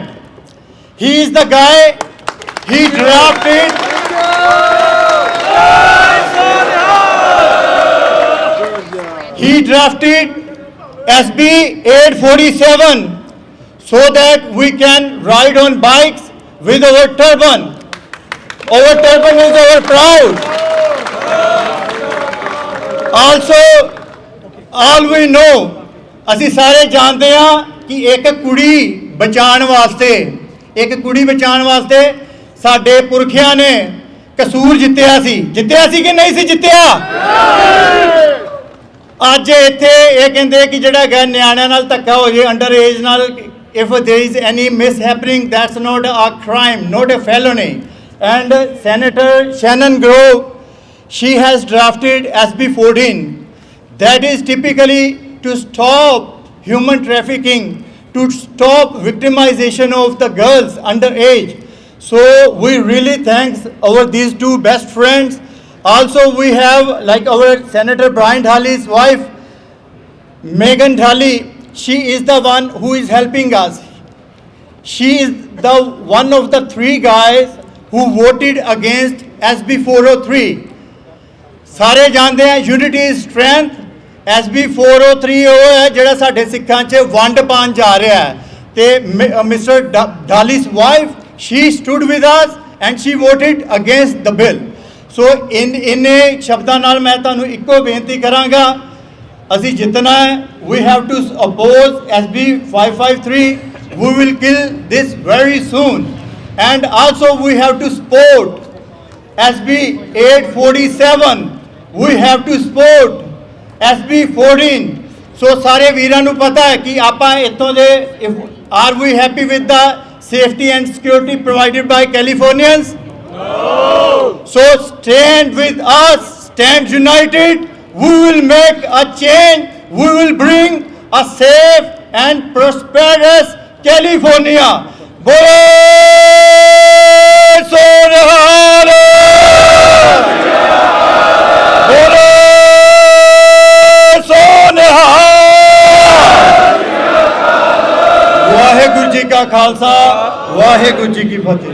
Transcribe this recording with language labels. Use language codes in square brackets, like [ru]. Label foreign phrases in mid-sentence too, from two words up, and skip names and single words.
[en] He is the guy, he drafted SB 847 so that we can ride on bikes with our turban. Our turban is our proud. Also, all we know, [pa] ਅਸੀਂ ਸਾਰੇ ਜਾਣਦੇ ਹਾਂ ਕਿ ਇੱਕ ਕੁੜੀ ਬਚਾਉਣ ਵਾਸਤੇ ਸਾਡੇ ਪੁਰਖਿਆਂ ਨੇ ਕਸੂਰ ਜਿੱਤਿਆ ਸੀ ਕਿ ਨਹੀਂ ਸੀ ਜਿੱਤਿਆ। ਅੱਜ ਇੱਥੇ ਇਹ ਕਹਿੰਦੇ ਕਿ ਜਿਹੜਾ ਹੈਗਾ ਨਿਆਣਿਆਂ ਨਾਲ ਧੱਕਾ ਹੋ ਜੇ [en] under age [pa] ਨਾਲ, [en] if there is any mishappening, that's not a crime, not a felony. And Senator Shannon Grove, she has drafted SB 14 that is typically to stop human trafficking, to stop victimization of the girls underage. So we really thank these two best friends. Also we have like our Senator Brian Dhali's wife, Megan Dhali. She is the one who is helping us. She is the one of the 3 guys who voted against SB 403. [pa] ਸਾਰੇ ਜਾਣਦੇ ਆ [en] unity is strength. [pa] SB 403 ਉਹ ਹੈ ਜਿਹੜਾ ਸਾਡੇ ਸਿੱਖਾਂ 'ਚ ਵੰਡ ਪਾਉਣ ਜਾ ਰਿਹਾ ਹੈ ਤੇ Mr. [en] Dhali's wife, she stood with us and she voted against the bill. [pa] So ਇੰਨੇ ਸ਼ਬਦਾਂ ਨਾਲ ਮੈਂ ਤੁਹਾਨੂੰ ਇੱਕੋ ਬੇਨਤੀ ਕਰਾਂਗਾ, ਅਸੀਂ ਜਿੱਤਣਾ ਹੈ। [en] We have to oppose SB 553. We will kill this very soon. And also we have to support SB 847. We have to support SB 14. [pa] So ਸਾਰੇ ਵੀਰਾਂ ਨੂੰ ਪਤਾ ਹੈ ਕਿ ਆਪਾਂ ਇੱਥੋਂ ਦੇ [en] are we happy with the safety and security provided by Californians? No. So stand with us, stand united. We will make a change. We will bring a safe and prosperous California. [pa] ਬੋਲੋ ਸੋਨਿਹਾਲ! Bolo ਵਾਹਿਗੁਰੂ ਜੀ ਕਾ ਖਾਲਸਾ, ਵਾਹਿਗੁਰੂ ਜੀ ਕੀ ਫਤਿਹ।